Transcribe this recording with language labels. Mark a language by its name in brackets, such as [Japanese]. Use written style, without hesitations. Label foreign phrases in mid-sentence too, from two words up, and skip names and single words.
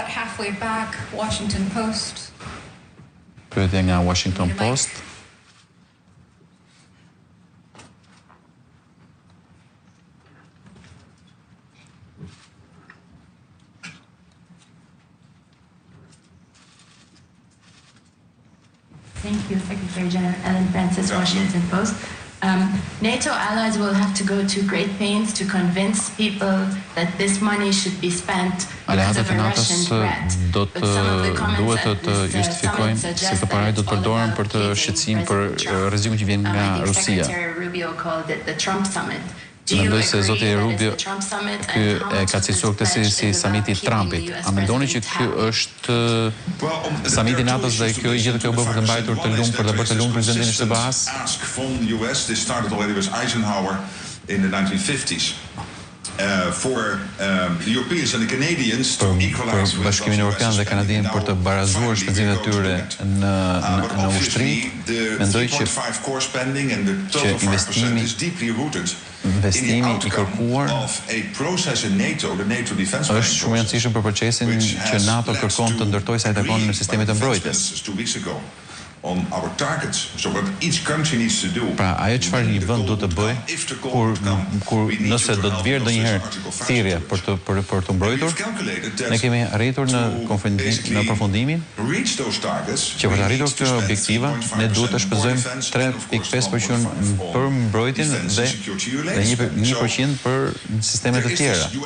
[Albanian] Pyetje nga Washington Post. [English] Thank you, Secretary General Ellen Francis, Washington Post. NATO allies will have to go to great pains to convince people that this money should be spent because of a Russian threat. But some of the comments at this summit suggest that it's all about pleasing President Trump. Secretary Rubio called it the Trump summit. [Albanian] Mendoj se zoti Rubio ky e ka cilësuar këtë si samiti Trumpit. A mendoni që ky është samiti NATO-s dhe kjo gjithë kjo bëhet për të mbajtur të lumtur për të bërë të lumtur presidentin e SBA-s? [English] From the US, this started already with Eisenhower in the 1950s. For the Europeans and the Canadians to equalize with [Albanian] Bashkimin Evropian dhe Kanadin për të barazuar shpenzimet e tyre në ushtri, mendoj që investimi i kërkuar është shumë i rëndësishëm për procesin që NATO kërkon të ndërtojë sa i takon në sistemet e mbrojtjes. [English] On our targets, so what each country needs to do. [Albanian] Pra, ajo çfarë një vend duhet të bëjë kur nëse do të vjerë ndonjëherë thirrje për të mbrojtur, ne kemi arritur në përfundimin që për të arritur këto objektiva ne duhet të shpenzojmë 3.5% për mbrojtjen dhe 1% për sistemet e tjera.